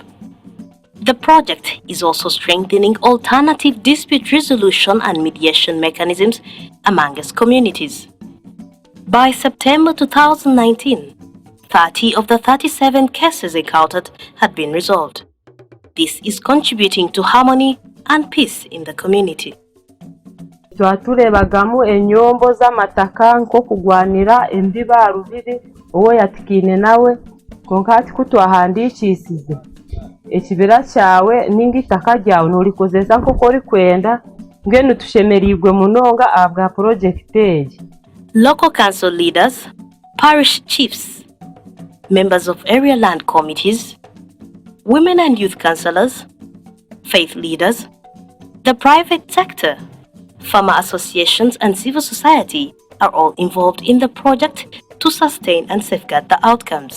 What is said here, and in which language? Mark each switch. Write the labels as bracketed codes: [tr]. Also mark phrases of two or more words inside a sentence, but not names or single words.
[en] The project is also strengthening alternative dispute resolution and mediation mechanisms among its communities. By September 2019, 30 of the 37 cases encountered had been resolved. This is contributing to harmony and peace in the community. [nyn] Twaturebagamu enyombo z'amataka nko kugwanira embiba rubiri owo yatikine nawe konka ati kutwahandikisize ekibira cyawe ninga itaka ryawe nurikozesa nko kori kwenda ngene tushemerirwe munonga abwa project eye. [en] Local council leaders, parish chiefs, members of area land committees, women and youth councillors, faith leaders, the private sector, farmer associations and civil society are all involved in the project to sustain and safeguard the outcomes.